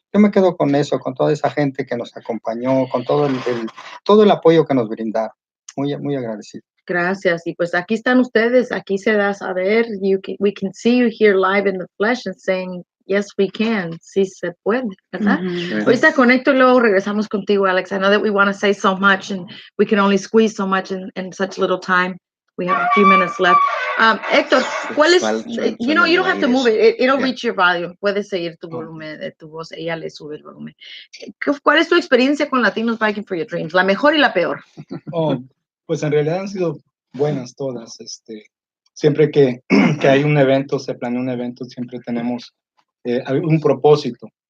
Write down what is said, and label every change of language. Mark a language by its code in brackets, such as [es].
[es] Yo me quedo con eso, con toda esa gente que nos acompañó, con todo el apoyo que nos brindaron. Muy, muy agradecido. Gracias. Y pues aquí están ustedes, aquí se da a saber, [en] we can see you here live in the flesh and saying, yes, we can, [es] sí se puede, ¿verdad? Ahorita conecto y luego regresamos contigo, Alex. [en] I know that we want to say so much and we can only squeeze so much in such little time. We have a few minutes left. Héctor, [es] ¿cuál es? [en] You know, you don't have to move it. It'll reach your volume. [es] Puedes seguir tu volumen de tu voz. Ella le sube el volumen. ¿Cuál es tu experiencia con Latinos Biking for Your Dreams? La mejor y la peor. Pues en realidad han sido buenas todas. Siempre que hay un evento, se planea un evento, siempre tenemos un propósito.